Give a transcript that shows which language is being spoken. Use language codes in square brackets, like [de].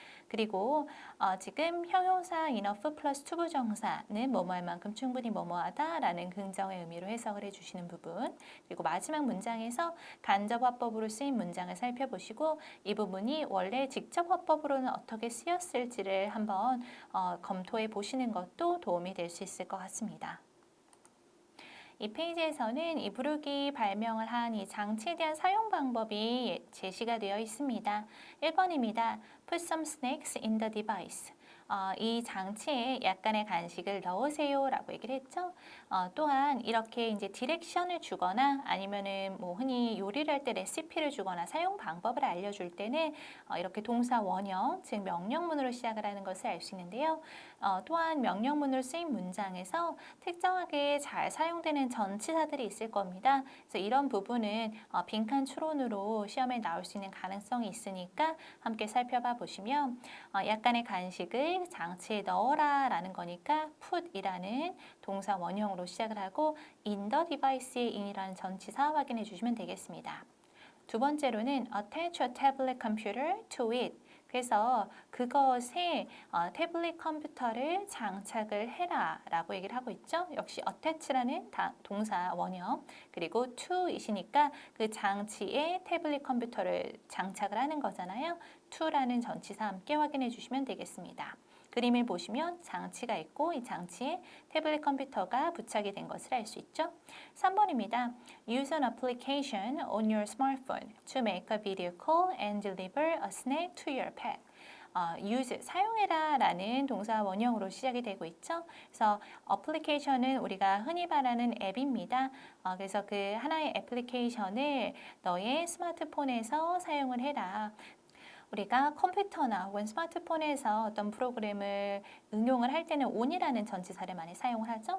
[ko] 그리고 지금 형용사 enough 플러스 투부정사는 뭐뭐할 만큼 충분히 뭐뭐하다 라는 긍정의 의미로 해석을 해주시는 부분, 그리고 마지막 문장에서 간접 화법으로 쓰인 문장을 살펴보시고 이 부분이 원래 직접 화법으로는 어떻게 쓰였을지를 한번 검토해 보시는 것도 도움이 될 수 있을 것 같습니다. 이 페이지에서는 이 브룩이 발명을 한 이 장치에 대한 사용 방법이 제시가 되어 있습니다. 1번입니다. [en] Put some snacks in the device. [ko] 이 장치에 약간의 간식을 넣으세요 라고 얘기를 했죠. 또한 이렇게 이제 디렉션을 주거나 아니면은 뭐 흔히 요리를 할 때 레시피를 주거나 사용 방법을 알려줄 때는 이렇게 동사 원형, 즉 명령문으로 시작을 하는 것을 알 수 있는데요. 또한 명령문으로 쓰인 문장에서 특정하게 잘 사용되는 전치사들이 있을 겁니다. 그래서 이런 부분은 빈칸 추론으로 시험에 나올 수 있는 가능성이 있으니까 함께 살펴봐 보시면 약간의 간식을 장치에 넣어라 라는 거니까 put이라는 동사 원형으로 시작을 하고 in the device의 in이라는 전치사 확인해 주시면 되겠습니다. 두 번째로는 [en] attach a tablet computer to it. [ko] 그래서 그것에 태블릿 컴퓨터를 장착을 해라 라고 얘기를 하고 있죠. 역시 attach라는 동사 원형 그리고 to이시니까 그 장치에 태블릿 컴퓨터를 장착을 하는 거잖아요. to라는 전치사 함께 확인해 주시면 되겠습니다. 그림을 보시면 장치가 있고 이 장치에 태블릿 컴퓨터가 부착이 된 것을 알 수 있죠. 3번입니다. [en] Use an application on your smartphone to make a video call and deliver a snack to your pet. [ko] use, 사용해라 라는 동사 원형으로 시작이 되고 있죠. 그래서 어플리케이션은 우리가 흔히 말하는 앱입니다. 그래서 그 하나의 애플리케이션을 너의 스마트폰에서 사용을 해라. 우리가 컴퓨터나 혹은 스마트폰에서 어떤 프로그램을 응용을 할 때는 on이라는 전치사를 많이 사용을 하죠.